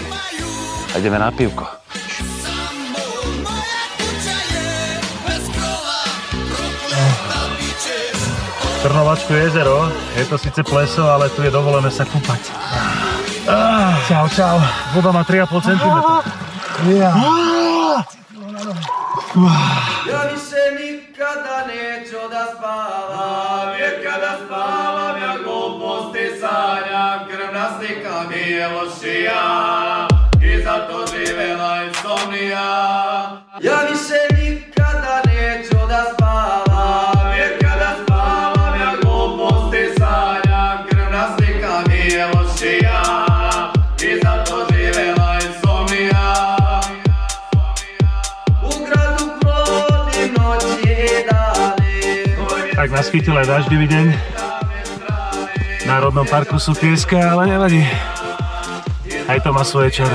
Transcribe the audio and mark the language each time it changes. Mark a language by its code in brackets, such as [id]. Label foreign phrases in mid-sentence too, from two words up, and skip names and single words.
[sk] A ideme na pivko. Trnovačko jezero. Je to síce pleso, ale tu je dovolené sa kúpať. Čau, čau. Voda má 3,5 cm. [sr] Ja više nikada neću da spavam, jer kada spavam ja gluposti sanjam, krvna slika mi je lošija i zato živela insomnija. Ja više nikada neću da spavam, jer kada spavam ja gluposti sanjam, krvna slika mi je lošija i zato živela insomnija. [sk] Tak nás chytil aj daždivý deň. V Národnom parku sú pieska, ale nevadí. Aj to má svoje čaro.